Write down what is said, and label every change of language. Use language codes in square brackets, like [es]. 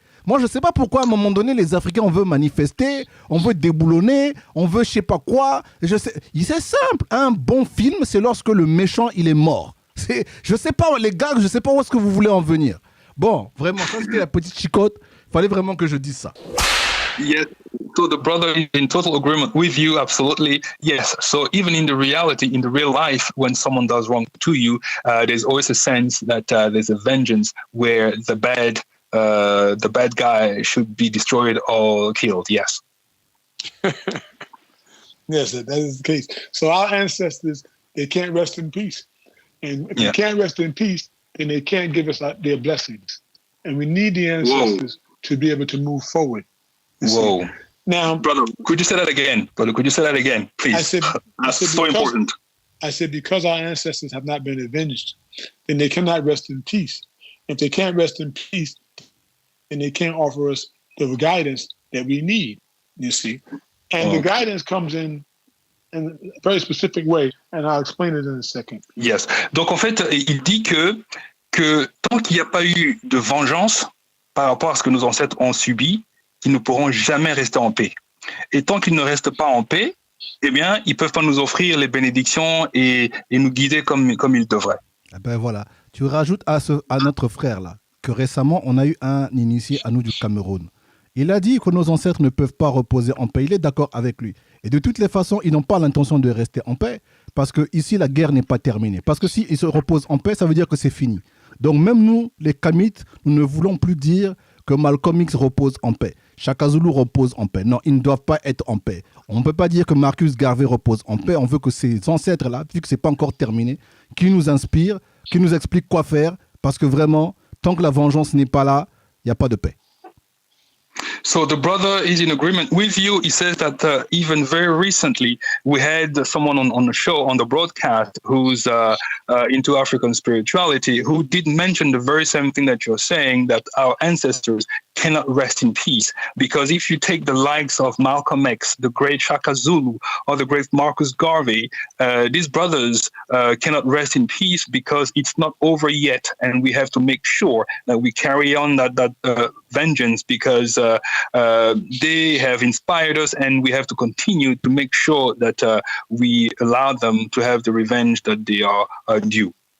[fr] Moi, je ne sais pas pourquoi, à un moment donné, les Africains, on veut manifester, on veut déboulonner, on veut je sais pas quoi. C'est simple. Un bon film, c'est lorsque le méchant, il est mort. Je ne sais pas, les gars, je ne sais pas où est-ce que vous voulez en venir. Bon, vraiment, ça, c'était la petite chicote. Il fallait vraiment que je dise ça. [en] Yes. So the brother is in total agreement with you, absolutely. Yes. So even in the reality, in the real life, when someone does wrong to you, there's always a sense that there's a vengeance where the bad guy should be destroyed or killed. Yes. Yes, that is the case. So our ancestors, they can't rest in peace. And if they can't rest in peace, then they can't give us their blessings. And we need the ancestors to be able to move forward. Whoa. See? Now, brother, could you say that again? Please? I said so important. I said, because our ancestors have not been avenged, then they cannot rest in peace. If they can't rest in peace, then they can't offer us the guidance that we need, you see. And the guidance comes in a very specific way, and I'll explain it in a second. Yes. [fr] Donc, en fait, il dit que tant qu'il n'y a pas eu de vengeance par rapport à ce que nos ancêtres ont subi, ils ne pourront jamais rester en paix. Et tant qu'ils ne restent pas en paix, eh bien, ils ne peuvent pas nous offrir les bénédictions et nous guider comme ils devraient. Eh ben voilà. Tu rajoutes à notre frère là que récemment, on a eu un initié à nous du Cameroun. Il a dit que nos ancêtres ne peuvent pas reposer en paix. Il est d'accord avec lui. Et de toutes les façons, ils n'ont pas l'intention de rester en paix parce que ici, la guerre n'est pas terminée. Parce que s'ils se reposent en paix, ça veut dire que c'est fini. Donc même nous, les Kamites, nous ne voulons plus dire que Malcolm X repose en paix. Shaka Zulu repose en paix. Non, ils ne doivent pas être en paix. On ne peut pas dire que Marcus Garvey repose en paix. On veut que ces ancêtres-là, vu que ce n'est pas encore terminé, qui nous inspirent, qui nous expliquent quoi faire. Parce que vraiment, tant que la vengeance n'est pas là, il n'y a pas de paix. [en] So the brother is in agreement with you. He says that even very recently, we had someone on the show, on the broadcast, who's into African spirituality, who did mention the very same thing that you're saying, that our ancestors cannot rest in peace. Because if you take the likes of Malcolm X, the great Shaka Zulu, or the great Marcus Garvey, these brothers cannot rest in peace because it's not over yet, and we have to make sure that we carry on that vengeance because they have inspired us, and we have to continue to make sure that we allow them to have the revenge that they are due.